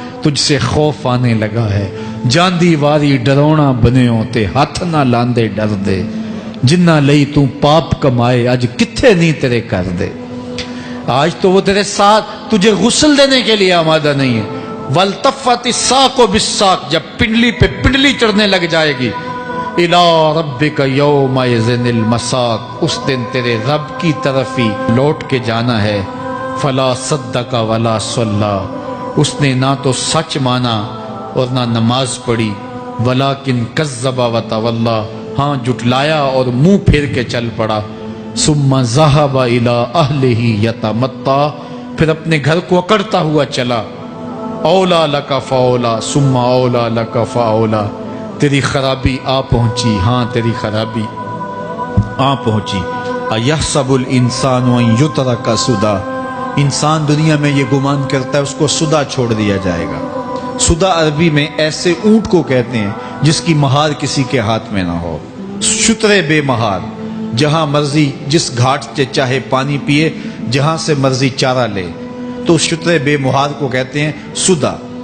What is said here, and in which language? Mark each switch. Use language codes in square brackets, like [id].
[ur] تجھ سے خوف آنے لگا ہے. [pa] جاندی واری ڈرونا بنے ہوتے، ہاتھ نہ لاندے ڈر دے، جنہ لئی تو پاپ کمائے اج کتھے نہیں تیرے کر دے. [ur] آج تو وہ تیرے ساتھ تجھے غسل دینے کے لیے آمادہ نہیں ہے. [ar] وَالْتَفَّتِ السَّاقُ بِالسَّاقِ. [ur] جب پنڈلی پہ پنڈلی چڑھنے لگ جائے گی. [ar] إِلَىٰ رَبِّكَ يَوْمَئِذٍ الْمَسَاقُ. [ur] اس دن تیرے رب کی طرف ہی لوٹ کے جانا ہے. [ar] فَلَا صَدَّقَ وَلَا صَلَّىٰ. [ur] اس نے نہ تو سچ مانا اور نہ نماز پڑھی. [ar] وَلَٰكِنْ كَذَّبَ وَتَوَلَّىٰ. [ur] ہاں جھٹلایا اور منہ پھیر کے چل پڑا. [ar] ثُمَّ ذَهَبَ إِلَىٰ أَهْلِهِ يَتَمَطَّىٰ. [ur] پھر اپنے گھر کو اکڑتا ہوا چلا. [ar] اولا لک فاولا ثم اولا لک فاولا. [ur] تیری خرابی آ پہنچی، ہاں تیری خرابی آ پہنچی. [ar] ایحسب الانسان ان یترک سدی. [ur] انسان دنیا میں یہ گمان کرتا ہے اس کو سدا چھوڑ دیا جائے گا. سدا عربی میں ایسے اونٹ کو کہتے ہیں جس کی مہار کسی کے ہاتھ میں نہ ہو. شترے بے مہار، جہاں مرضی جس گھاٹ سے چاہے پانی پیے، جہاں سے مرضی چارہ لے، تو شترے بے مہار کو کہتے ہیں سدا.